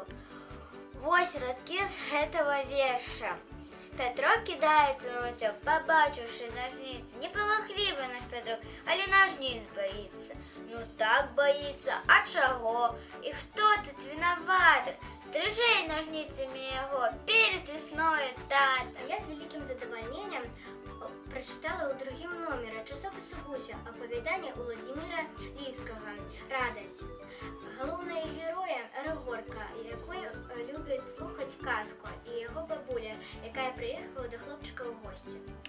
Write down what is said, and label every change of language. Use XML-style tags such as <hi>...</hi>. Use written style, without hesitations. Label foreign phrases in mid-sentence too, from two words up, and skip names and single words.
<be>Вось радкі з гэтага верша. Пятро кідаецца на ўцёк, пабачыўшы ножніцы. Непалахлівы наш Пятрок, але ножніц баіцца. Ну так баіцца, а чаго? І хто тут вінаваты? Стрыжэй ножніцамі яго перед весною тата. Я з вялікім задавальненнем прачытала ў 2-м нумары часопісу «Буся» апавяданне Уладзіміра Ліпскага «Радасць». Галоўная героя Рыгорка, якой любіць слухаць казку, і яго бабуля, якая прыехала да хлопчыка ў госці.</be>